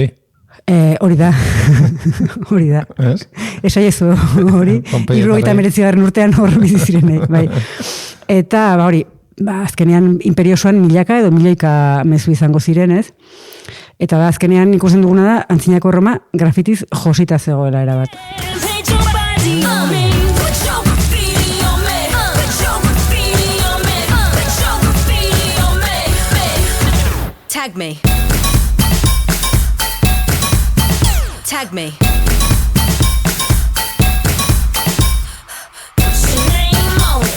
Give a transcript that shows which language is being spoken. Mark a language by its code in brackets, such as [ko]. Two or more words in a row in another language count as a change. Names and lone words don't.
[eu] Hori da. Esaiezu hori, 79. urtean hor bizi zirenek, bai. Eta hori, azkenean imperio osoan milaka edo milioika mezu izango ziren, ez? Eta azkenean ikusten duguna da, antzinako Roma grafitiz josita zegoela erabat. [en] Tag me. Tag me. Put your name on it.